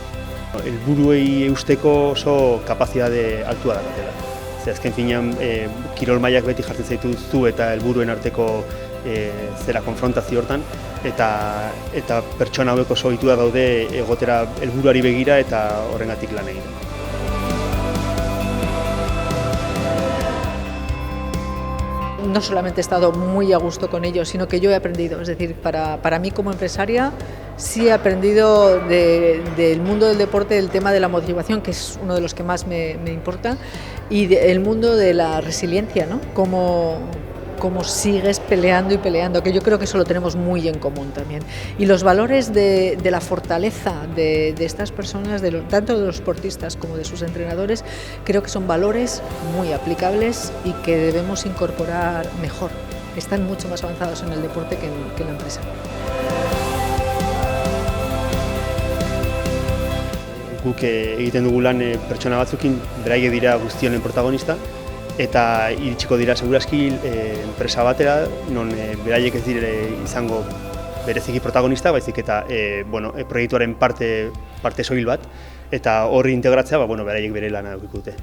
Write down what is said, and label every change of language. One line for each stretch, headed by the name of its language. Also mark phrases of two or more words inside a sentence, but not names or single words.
Basque: Helburuei eusteko oso kapazitate altua daukatela. Azken finean, kirol mailak beti jartzen zaituzu eta helburuen arteko konfrontazio hortan, eta pertsona hauek oso ohitua daude egotera helburuari begira eta horrengatik lan egiten.
Spanish: No solamente he estado muy a gusto con ellos, sino que yo he aprendido. Es decir, para mí como empresaria sí he aprendido del mundo del deporte el tema de la motivación, que es uno de los que más me importa, y el mundo de la resiliencia, ¿no? Cómo sigues peleando y peleando, que yo creo que eso lo tenemos muy en común también. Y los valores de la fortaleza de estas personas, tanto de los deportistas como de sus entrenadores, creo que son valores muy aplicables y que debemos incorporar mejor. Están mucho más avanzados en el deporte que en la empresa.
Basque: Guk egiten dugu lan pertsona batzukin, beraiek dira guztionen protagonista, eta iritsiko dira segurazki enpresa batera, non beraiek ez dire izango bereziki protagonista, baizik eta proiektuaren parte soil bat, eta horri integratzea beraiek bere lana edukiko dute.